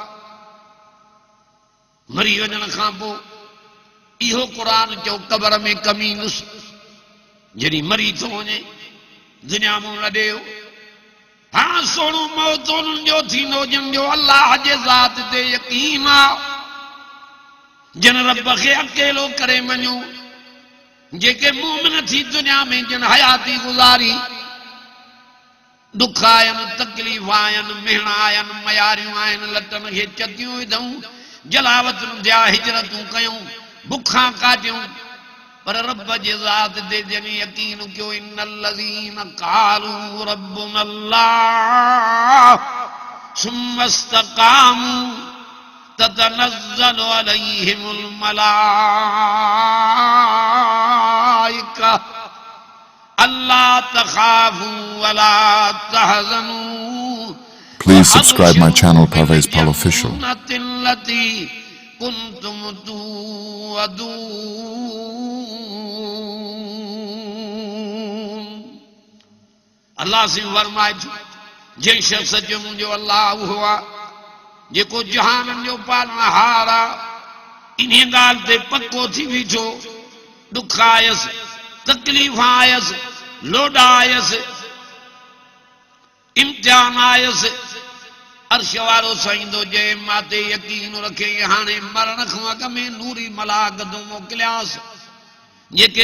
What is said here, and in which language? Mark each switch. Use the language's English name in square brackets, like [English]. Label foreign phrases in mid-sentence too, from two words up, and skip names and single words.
[Sindhi] मरी वञण खां पोइ इहो क़ुरान चओ क़बर में कमीनुस जॾहिं मरी थो वञे दुनिया मां लॾे हा सोणो मौत उन्हनि जो थींदो जिन जो अल्लाह जे ज़ात ते यकीन आहे जिन रब खे अकेलो करे मञो जेके मोमिन थी दुनिया में जिन हयाती गुज़ारी दुख आयनि तकलीफ़ आयनि मेहणा आयनि मयारियूं आयनि लटनि खे चतियूं विधऊं जलावतूं थिया हिजरतूं कयूं बुखां काटियूं पर रब जे ज़ात ते जॾहिं यकीन कयो [Arabic] إن الذين قالوا ربنا الله ثم استقاموا تتنزل عليهم الملائكة ألا تخافوا ولا تحزنوا. [English] Please subscribe my channel Parvez Pal Official. [Arabic] كنتم توعدون [Sindhi] अल्लाह से फरमाए जे शख्स जो मुंहिंजो अल्लाह उहो आहे जेको जहाननि जो पालनहार आहे इन ॻाल्हि ते पको थी बीठो दुख आयसि तकलीफ़ आयसि लोॾा आयसि इम्तिहान आयसि अर्श वारो साईंदो जे माते यकीन रखे हाणे मरण खां अॻु में नूरी मलाकतूं मोकिलियासि जेके